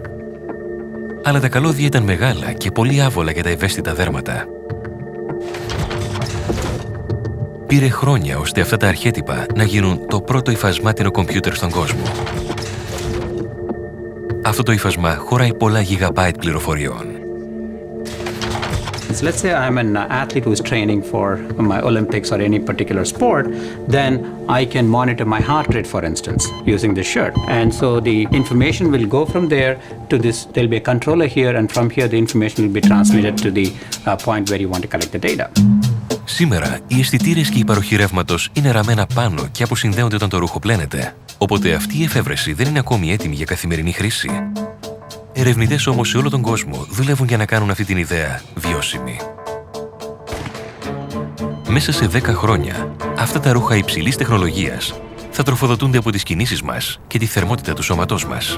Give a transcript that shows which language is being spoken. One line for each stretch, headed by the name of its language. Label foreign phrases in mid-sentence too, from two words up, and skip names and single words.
Greek: Αλλά τα καλώδια ήταν μεγάλα και πολύ άβολα για τα ευαίσθητα δέρματα. Πήρε χρόνια ώστε αυτά τα αρχέτυπα να γίνουν το πρώτο υφασμάτινο κομπιούτερ στον κόσμο. Αυτό το υφασμά χωράει πολλά γιγαμπάιτ πληροφοριών.
English: Let's say I'm an athlete who is training for my Olympics or any particular sport, then I can monitor my heart rate, for instance, using this shirt. And so the information will go from there to this. There'll be a controller here, and from here the information will be transmitted to the point where you want to collect the data.
Greek: Σήμερα, οι αισθητήρες και η παροχή ρεύματος είναι ραμμένα πάνω και αποσυνδέονται όταν το ρούχο πλένεται. Οπότε αυτή η εφεύρεση δεν είναι ακόμη έτοιμη για καθημερινή χρήση. Ερευνητές όμως σε όλο τον κόσμο δουλεύουν για να κάνουν αυτή την ιδέα βιώσιμη. Μέσα σε 10 χρόνια, αυτά τα ρούχα υψηλής τεχνολογίας θα τροφοδοτούνται από τις κινήσεις μας και τη θερμότητα του σώματός μας.